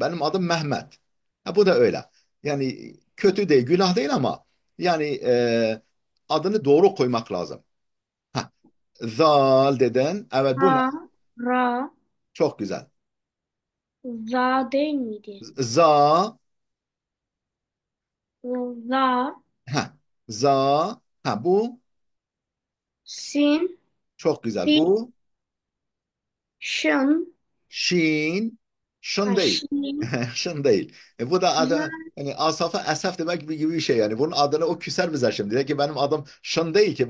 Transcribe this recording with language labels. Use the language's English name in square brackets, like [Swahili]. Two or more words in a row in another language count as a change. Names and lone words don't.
[Turkish] Benim adım Mehmet. Bu da öyle. Yani kötü değil, günah değil ama yani adını doğru koymak lazım. Ha. Zal deden. Evet, bu ne? Ha. Ra. Çok güzel. Za değil miydi? Za. Za. Ha. Za. Bu Sin. çok güzel. Sin. Bu Şın. Şin. Şın Ha, değil. şin. Şın değil. Bu da Za. adı, yani Asaf'a Esef demek gibi bir şey yani. Bunun adını o küser bize şimdi. De ki benim adım Şın değil ki.